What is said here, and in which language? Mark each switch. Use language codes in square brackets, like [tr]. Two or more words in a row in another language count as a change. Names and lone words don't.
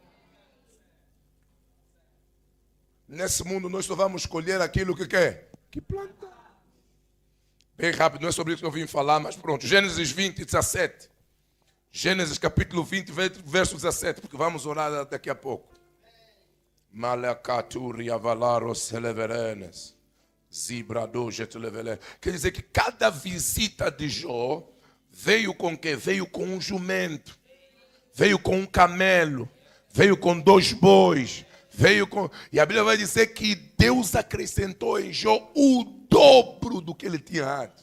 [pt] Nesse mundo nós só vamos colher aquilo que quer, que planta. Bem rápido, não é sobre isso que eu vim falar, mas pronto. Gênesis 20, 17. Gênesis capítulo 20, verso 17, porque vamos orar daqui a pouco. Malakaturi avalaros eleverenes. Quer dizer que cada visita de Jó veio com o quê? Veio com um jumento, veio com um camelo, veio com 2 bois, veio com... E a Bíblia vai dizer que Deus acrescentou em Jó o dobro do que ele tinha antes.